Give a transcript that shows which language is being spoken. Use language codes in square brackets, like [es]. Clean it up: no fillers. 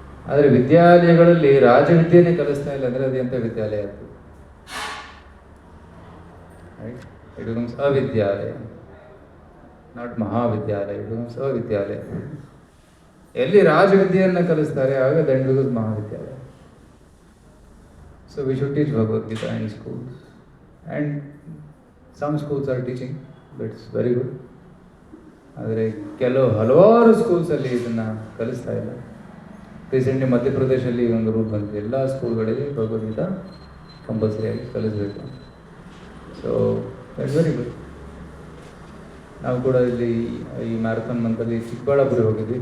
[kn] ಆದರೆ ವಿದ್ಯಾಲಯಗಳಲ್ಲಿ ರಾಜವಿದ್ಯೆನೇ ಕಲಿಸ್ತಾ ಇಲ್ಲ ಅಂದರೆ ಅದು ಎಂಥ ವಿದ್ಯಾಲಯ ಆಗ್ತದೆ? [en] Right? It becomes ಅವಿದ್ಯಾಲಯ, not ಮಹಾವಿದ್ಯಾಲಯ. It becomes [kn] ಅವಿದ್ಯಾಲಯ. ಎಲ್ಲಿ ರಾಜವಿದ್ಯೆಯನ್ನು ಕಲಿಸ್ತಾರೆ ಆಗ [en] that becomes [kn] ಮಹಾವಿದ್ಯಾಲಯ. [en] So we should teach Bhagavad Gita in schools, and some schools are teaching, that's very good. [kn] ಆದರೆ ಹಲವಾರು ಸ್ಕೂಲ್ಸಲ್ಲಿ ಇದನ್ನು ಕಲಿಸ್ತಾ ಇಲ್ಲ. ರೀಸೆಂಟ್ಲಿ ಮಧ್ಯಪ್ರದೇಶಲ್ಲಿ ಒಂದು ರೂಲ್ ಬಂದಿದೆ, ಎಲ್ಲ ಸ್ಕೂಲ್ಗಳಿಗೆ ಭಗವದ್ಗೀತಾ ಕಂಪಲ್ಸರಿಯಾಗಿ ಕಲಿಸಬೇಕು. [en] So that's very good. [kn] ನಾವು ಕೂಡ ಇಲ್ಲಿ ಈ ಮ್ಯಾರಥಾನ್ ಮಂತಲ್ಲಿ ಚಿಕ್ಕಬಳ್ಳಾಪುರ ಹೋಗಿದ್ವಿ.